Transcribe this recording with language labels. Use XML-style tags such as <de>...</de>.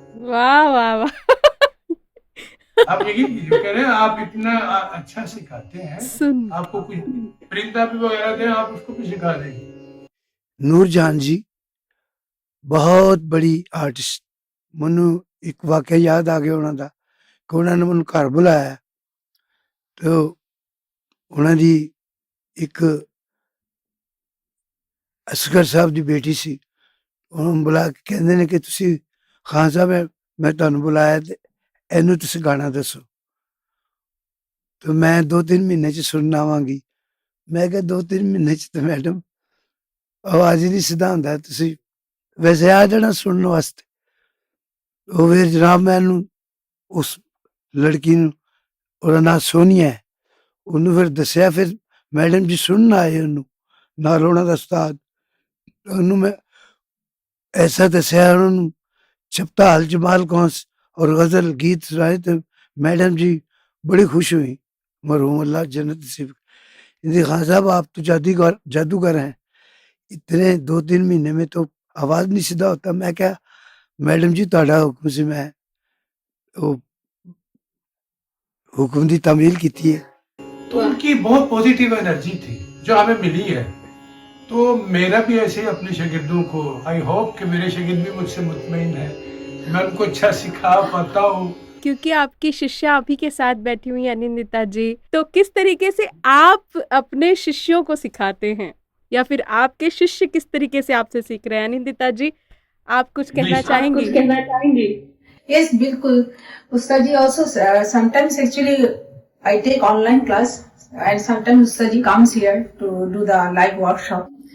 <hi>वाह वाह वाह। आप यही कह रहे हैं, आप इतना अच्छा सिखाते हैं, सुन आपको कुछ परिंदा भी वगैरह दे आप उसको भी सिखा देंगे। नूरजहान जी बहुत बड़ी आर्टिस्ट।</hi> <pa>ਮੈਨੂੰ ਇੱਕ ਵਾਕਿਆ ਯਾਦ ਆ ਗਿਆ ਉਹਨਾਂ ਦਾ ਕਿ ਉਹਨਾਂ ਨੇ ਮੈਨੂੰ ਘਰ ਬੁਲਾਇਆ ਤੇ ਉਹਨਾਂ ਦੀ ਇੱਕ ਅਸਗਰ ਸਾਹਿਬ ਦੀ ਬੇਟੀ ਸੀ। ਉਹਨੂੰ ਬੁਲਾ ਕੇ ਕਹਿੰਦੇ ਨੇ ਕਿ ਤੁਸੀਂ ਖਾਨ ਸਾਹਿਬ ਮੈਂ ਤੁਹਾਨੂੰ ਬੁਲਾਇਆ ਤੇ ਇਹਨੂੰ ਤੁਸੀਂ ਗਾਣਾ ਦੱਸੋ। ਤੇ ਮੈਂ 2-3 ਮਹੀਨੇ 'ਚ ਸੁਣਨ ਆਵਾਂਗੀ। ਮੈਂ ਕਿਹਾ 2-3 ਮਹੀਨੇ 'ਚ ਤਾਂ ਮੈਡਮ ਆਵਾਜ਼ ਹੀ ਨਹੀਂ ਸਿੱਧਾ ਹੁੰਦਾ, ਤੁਸੀਂ ਵੈਸੇ ਆ ਜਾਣਾ ਸੁਣਨ ਵਾਸਤੇ। ਉਹ ਫਿਰ ਜਨਾਬ ਮੈਨੂੰ ਉਸ ਲੜਕੀ ਨੂੰ, ਉਹਦਾ ਨਾਂ ਸੋਨੀਆ ਹੈ, ਉਹਨੂੰ ਫਿਰ ਦੱਸਿਆ। ਫਿਰ ਮੈਡਮ ਜੀ ਸੁਣਨ ਆਏ ਉਹਨੂੰ, ਨਾਲ ਉਹਨਾਂ ਦਾ ਉਸਤਾਦ। ਉਹਨੂੰ ਮੈਂ ਐਸਾ ਦੱਸਿਆ, ਉਹਨਾਂ ਨੂੰ ਚਪਤਾਲ ਜਮਾਲ ਕੌਂਸ</pa> <hi>और गज़ल गीत सुनाए तो मैडम जी बड़ी खुश हुई। मरहूम अल्लाह जन्नत नसीब। खान साहब आप तो जादूगर हैं, इतने 2-3 महीने में तो आवाज़ नहीं सीधा होता। मैं क्या मैडम जी तुहाडा हुक्म से मैं हुक्म की तामील की है। तो उनकी बहुत पॉजिटिव एनर्जी थी जो हमें मिली है। तो मेरा भी ऐसे ही अपने शागिर्दों को, आई होप कि मेरे शागिर्द भी मुझसे मुतमईन है, मैं उनको अच्छा सिखा पाता हूँ। क्योंकि आपकी शिष्या आप ही के साथ बैठी हुई है निंदिता जी, तो किस तरीके से आप अपने शिष्यों को सिखाते हैं या फिर आपके शिष्य किस तरीके से आपसे सीख रहे हैं? निंदिता जी आप कुछ कहना चाहेंगी?</hi> <en>Yes, बिल्कुल. Ustad ji also sometimes actually I take online class and sometimes Saji comes here to do the live workshop.</en>